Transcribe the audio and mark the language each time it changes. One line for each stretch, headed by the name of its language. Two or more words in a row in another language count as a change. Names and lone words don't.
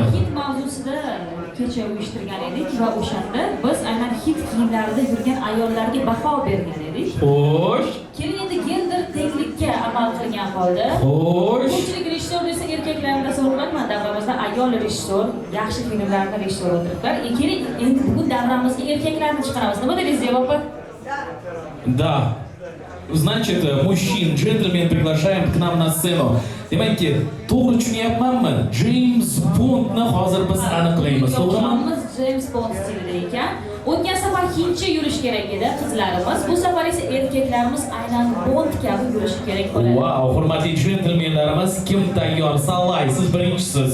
Uzbek: Hit mavzusida kecha uyushtirgan edik va o'shanda biz aynan hit kiyimlarida yurgan ayollarga baho bergan edik. Xo'sh. Keling endi gender tenglikka amal qilgan holda. Xo'sh. Ko'pchilik rejissor desa erkaklarni so'rayman, davramizda ayol rejissor, yaxshi filmlarni rejissor o'tiriblar. Keling endi bugun davramizga erkaklarni chiqaramiz. Nima dedingiz, Zebo opa?
Russian: Да. Значит, мужчин, джентльмен приглашаем к нам на сцену.
Uzbek: Demakki, to'g'ri tushunyapmanmi? James Bondni hozir biz aniqlaymiz, to'g'rimi? James Bond stilida ekan. O'tgan safar hindcha yurish kerak edi qizlarimiz. Bu safar esa erkaklarimiz aynan Bond kabi yurishi kerak bo'ladi. Wow, hurmatli džentelmenlarimiz, kim tayyor? Sallay, siz birinchisiz.